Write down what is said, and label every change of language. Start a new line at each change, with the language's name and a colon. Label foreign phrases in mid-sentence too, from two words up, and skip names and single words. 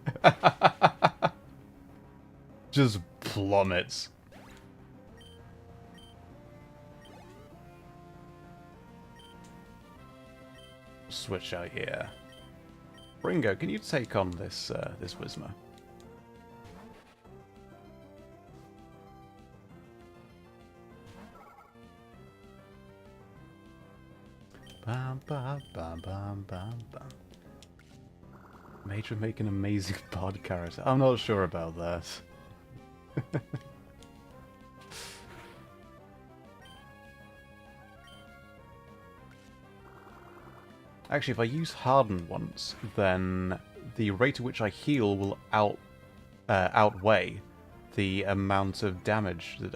English: Just plummets. Switch out here. Ringo, can you take on this this Whismer? Bam, bam, bam, bam, bam, bam. Mage would make an amazing pod character. I'm not sure about that. Actually, if I use Harden once, then the rate at which I heal will outweigh the amount of damage that...